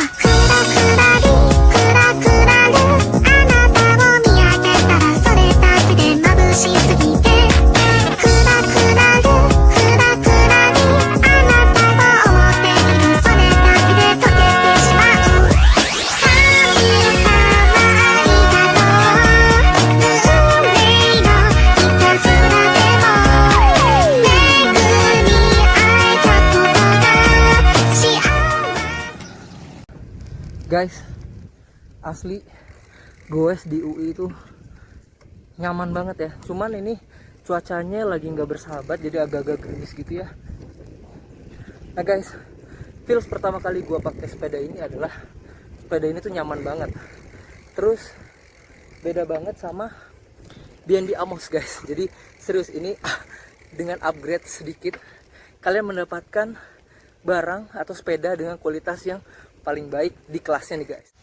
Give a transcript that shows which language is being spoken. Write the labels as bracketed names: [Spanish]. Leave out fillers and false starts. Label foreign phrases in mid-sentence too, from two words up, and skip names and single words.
[Japanese] クラクラリクラクラルあなたを見上げたらそれだけで眩しすぎてクラクラルクラクラリあなたを思っているそれだけで溶けてしまう神様ありがとう運命のいたずらでもめぐり会えたことが幸せ [Indonesian] Guys, asli goes di UI itu nyaman banget ya. Cuman ini cuacanya lagi nggak bersahabat, jadi agak-agak gerimis gitu ya. Nah guys, feels pertama kali gua pakai sepeda ini adalah sepeda ini tuh nyaman banget. Terus beda banget sama BNB Amos guys. Jadi serius ini dengan upgrade sedikit kalian mendapatkan barang atau sepeda dengan kualitas yang paling baik di kelasnya nih guys.